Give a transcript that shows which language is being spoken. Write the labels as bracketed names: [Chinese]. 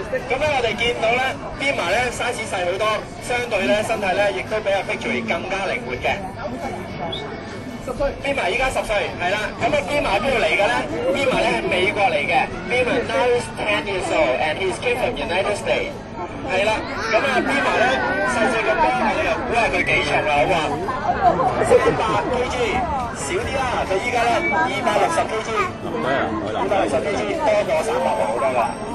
[Cantonese] 咁咧，我哋見到咧 ，Bima 咧 size 細好多，相對咧身體咧亦都比阿 Victory 更加靈活嘅。 Bima 依家10歲，係啦。咁啊 Bima 邊度嚟嘅咧 ？Bima 咧係美國嚟嘅。 [English] Bima now is 10 years old and he's came from United States。 [Cantonese] 係啦。咁啊 Bima 咧細細咁多，你又估下佢幾重啊？好話300 kg， 少啲啦。佢依家咧260 kg， 260 kg 多過300好多啦。